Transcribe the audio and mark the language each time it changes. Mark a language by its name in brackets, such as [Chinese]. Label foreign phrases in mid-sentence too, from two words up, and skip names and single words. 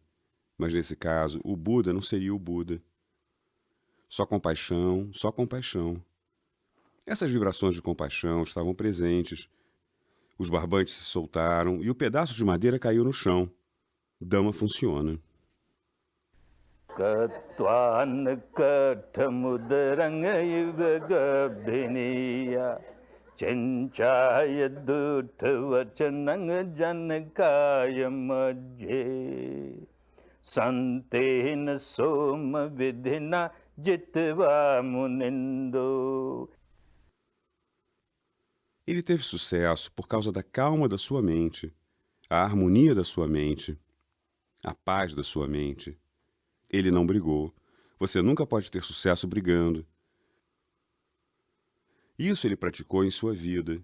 [Portuguese] Mas nesse caso, o Buda não seria o Buda. Só compaixão, só compaixão. Essas vibrações de compaixão estavam presentes. Os barbantes se soltaram e o pedaço de madeira caiu no chão. Dhamma funciona. [Pali] Katvan kathamudrangaivagabhiniya Chanchaya duttavachanang janakaya madhye Santena soma vidhina jitva munindo. [Portuguese] Ele teve sucesso por causa da calma da sua mente, a harmonia da sua mente, a paz da sua mente. Ele não brigou. Você nunca pode ter sucesso brigando. Isso ele praticou em sua vida.